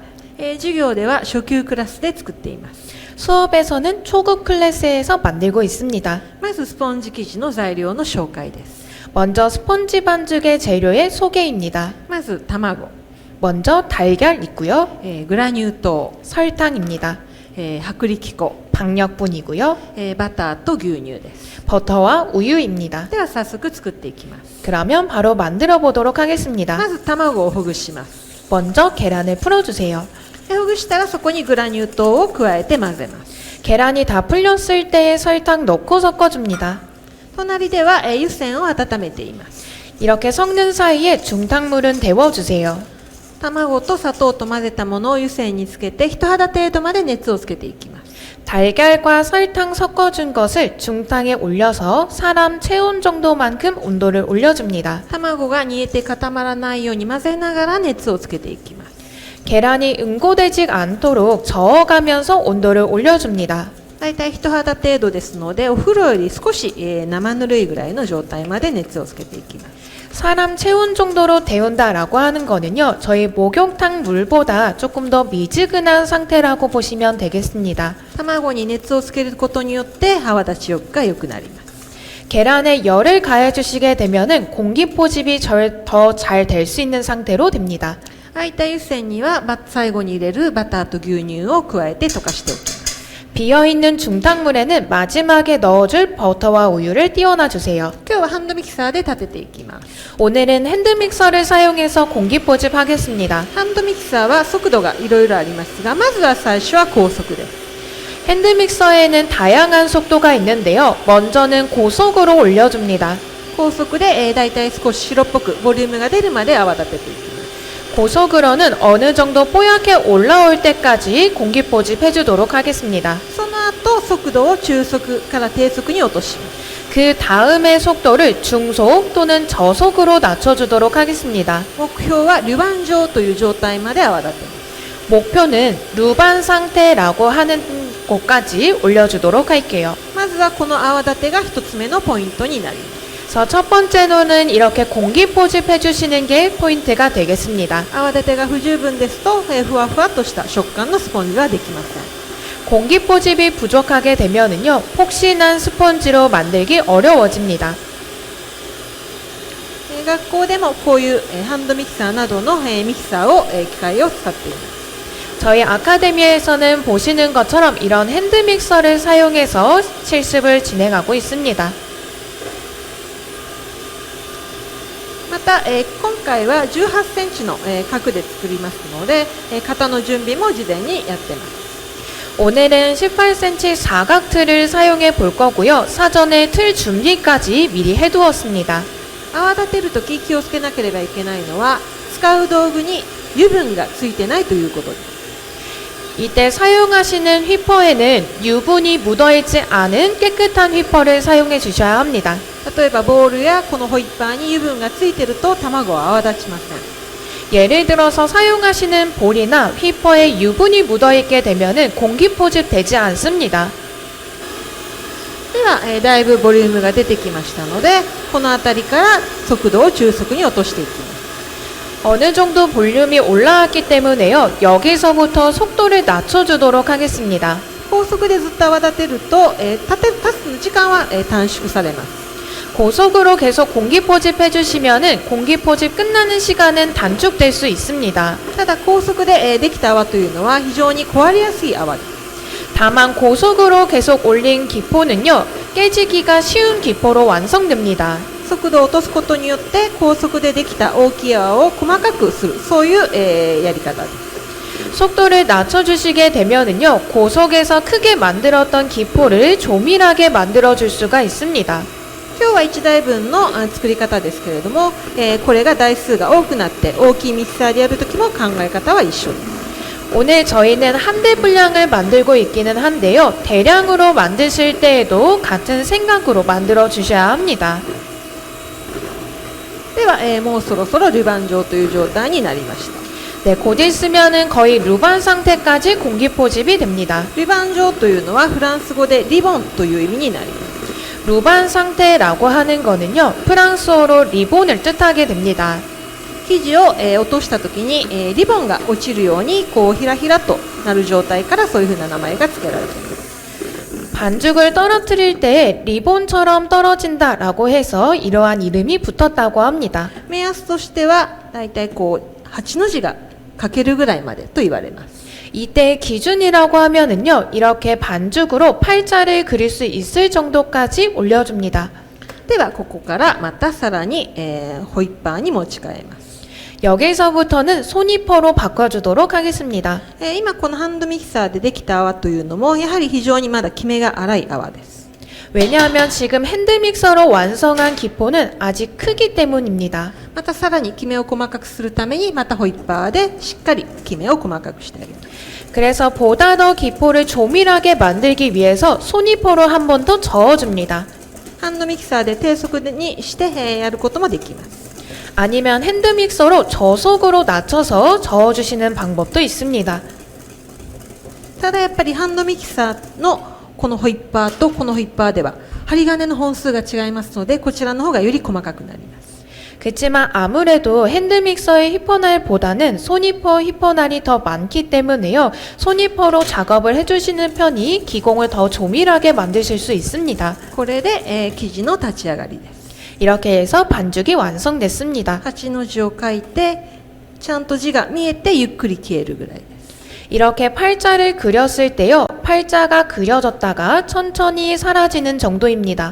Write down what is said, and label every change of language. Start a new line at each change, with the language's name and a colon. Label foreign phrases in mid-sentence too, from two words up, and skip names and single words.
Japanese: 授業では初級クラスで作っています。
Korean: 수업에서는 초급 클래스에서 만들고 있습니다.
Japanese: まずスポンジ生地の材料の紹介です。
Korean: 먼저 스펀지 반죽의 재료의 소개입니다.
Japanese: まず卵、
Korean: 먼저 달걀 있고요.
Japanese: グラニュー糖、
Korean: 설탕입니다.
Japanese: 薄力粉、
Korean: 박력분이고요.
Japanese: バターと牛乳です。
Korean: 버터와 우유입니다.
Japanese: では早速作っていきます。
Korean: 그러면 바로 만들어 보도록 하겠습니다.
Japanese: まず卵をほぐします。
Korean: 먼저 계란을 풀어주세요.
Japanese: ほぐしたらそこにグラニュー糖を加えて混ぜます。
Korean: 계란이 다 풀렸을 때 설탕 넣고 섞어줍니다.
Japanese: 隣では、湯煎を温めています。
Korean: 이렇게 섞는 사이에 중탕물은 데워주세요.
Japanese: 卵と砂糖と混ぜたものを湯煎につけて人肌程度まで熱をつけていきます。
Korean: 달걀과 설탕 섞어준 것을 중탕에 올려서 사람 체온 정도만큼 온도를 올려줍니다.
Japanese: 卵が煮えて固まらないように混ぜながら熱をつけていきます。
Korean: 계란이 응고되지 않도록 저어가면서 온도를 올려줍니다.
Japanese: だいたい人肌程度ですので、お風呂より少し、生ぬるいぐらいの状態まで熱をつけていきます。
Korean: 사람 체온 정도로 데운다라고 하는 거는요, 저희 목욕탕 물보다 조금 더 미지근한 상태라고 보시면 되겠습니다.
Japanese: 卵に熱をつけることによって泡立ちが良くなります。
Korean: 계란에 열을 가해주시게 되면은 공기 포집이 더 잘 될 수 있는 상태로 됩니다.
Japanese: 空いた湯煎には最後に入れるバターと牛乳を加えて溶かしておきます。
Korean: 비어있는 중탕물에는 마지막에 넣어줄 버터와 우유를 띄워놔 주세요.
Japanese: 今日はハンドミキサーで立てていきます。
Korean: 오늘은 핸드믹서를 사용해서 공기 포집하겠습니다.
Japanese: ハンドミキサーは速度がいろいろありますが、まずは最初は高速です。
Korean: 핸드믹서에는 다양한 속도가 있는데요. 먼저는 고속으로 올려줍니다.
Japanese: 高速で、だいたい少し白っぽくボリュームが出るまで泡立てていきます。
Korean: 고속으로는 어느 정도 뽀얗게 올라올 때까지 공기 포집해 주도록 하겠습니다.
Japanese: その後速度を中速から低速に落とします。
Korean: 그 다음에 속도를 중속 또는 저속으로 낮춰주도록 하겠습니다.
Japanese: 目標はルバン状という状態まで泡立てます。
Korean: 목표는 루반 상태라고 하는 곳까지 올려주도록 할게요.
Japanese: まずはこの泡立てが一つ目のポイントになります。
Korean: 그래서 첫 번째로는 이렇게 공기 포집해 주시는 게 포인트가 되겠습니다.
Japanese: 泡立てが不十分ですと、ふわふわとした食感のスポンジはできません。
Korean: 공기 포집이 부족하게 되면은요, 폭신한 스펀지로 만들기 어려워집니다.
Japanese: 学校でもこういうハンドミキサーなどのミキサーを機械を使っています。
Korean: 저희 아카데미에서는 보시는 것처럼 이런 핸드믹서를 사용해서 실습을 진행하고 있습니다.
Japanese: また、今回は18センチの、角で作りますので、型の準備も事前にやってます。
Korean: 오늘은 18cm 사각 틀을 사용해 볼 거고요. 사전에 틀 준비까지 미리 해두었습니다.
Japanese: 泡立てるとき気をつけなければいけないのは、使う道具に油分がついてないということです。
Korean: 이때 사용하시는 휘퍼에는 유분이 묻어있지 않은 깨끗한 휘퍼를 사용해 주셔야 합니다.
Japanese: 例えばボウルやこのホイッパーに油分がついてると卵は泡立ちません。
Korean: 예를 들어서 사용하시는 볼이나 휘퍼에 유분이 묻어있게 되면 공기 포집되지 않습니다.
Japanese: では、だいぶボリュームが出てきましたので、この辺りから速度を中速に落としていきます。
Korean: 어느 정도 볼륨이 올라왔기 때문에요. 여기서부터 속도를 낮춰주도록 하겠습니다.
Japanese: 高速でずっと泡立てると、立つ時間は、短縮されます。
Korean: 고속으로 계속 공기 포집해 주시면은 공기 포집 끝나는 시간은 단축될 수 있습니다.
Japanese: ただ高速で、できた泡というのは非常に壊れやすい泡です。
Korean: 다만 고속으로 계속 올린 기포는요. 깨지기가 쉬운 기포로 완성됩니다.
Japanese: 速度を落とすことによって高速でできた大きい泡を細かくする、そういう、やり方です。
Korean: 속도를 낮춰주시게 되면은요. 고속에서 크게 만들었던 기포를 조밀하게 만들어줄 수가 있습니다.
Japanese: 今日は1台分の作り方ですけれども、これが台数が多くなって大きいミキサーでやるときも考え方は一緒です。
Korean: 오늘 저희는 한 대 분량을 만들고 있기는 한데요. 대량으로 만드실 때에도 같은 생각으로 만들어 주셔야 합니다.
Japanese: では、もうそろそろルバン状という状態になりました。
Korean: 네, 곧 있으면은 거의 루반 상태까지 공기 포집이 됩니다.
Japanese: ルバン状というのはフランス語でリボンという意味になります。
Korean: 루반 상태라고 하는 거는요. 프랑스어로 리본을 뜻하게 됩니다.
Japanese: 生地を、落としたときに、リボンが落ちるようにこうひらひらとなる状態からそういうふうな名前が付けられています。
Korean: 반죽을 떨어뜨릴 때 리본처럼 떨어진다라고 해서 이러한 이름이 붙었다고 합니다.
Japanese: 目安としてはだいたいこう8の字が書けるぐらいまでと言われます。
Korean: 이때 기준이라고 하면은요. 이렇게 반죽으로 팔자를 그릴 수 있을 정도까지 올려줍니다.
Japanese: ではここからまたさらに、ホイッパーに持ち替えます。
Korean: 여기서부터는 손이퍼로 바꿔주도록 하겠습니다.
Japanese: 今このハンドミキサーでできた泡というのもやはり非常にまだきめが粗い泡です。
Korean: 왜냐하면 지금 핸드믹서로 완성한 기포는 아직 크기 때문입니다.
Japanese: またさらにきめを細かくするためにまたホイッパーでしっかりきめを細かくしてあげます。
Korean: 그래서 보다 더 기포를 조밀하게 만들기 위해서 손이퍼로 한 번 더 저어줍니다.
Japanese: ハンドミキサーで低速にして、やることもできます。
Korean: 아니면 핸드믹서로 저속으로 낮춰서 저어주시는 방법도 있습니다.
Japanese: ただやっぱりハンドミキサーのこのホイッパーとこのホイッパーでは針金の本数が違いますのでこちらの方がより細かくなります。
Korean: 그렇지만 아무래도 핸드믹서의 휘퍼날보다는 손이퍼 휘퍼날이 더 많기 때문에요. 손이퍼로 작업을 해주시는 편이 기공을 더 조밀하게 만드실 수 있습니다.
Japanese: これで、生地の立ち上がりです。
Korean: 이렇게 해서 반죽이 완성됐습니다.
Japanese: 8 の字を書いてちゃんと字が見えてゆっくり消えるぐらいです。
Korean: 이렇게 팔자를 그렸을 때요. 팔자가 그려졌다가 천천히 사라지는 정도입니다.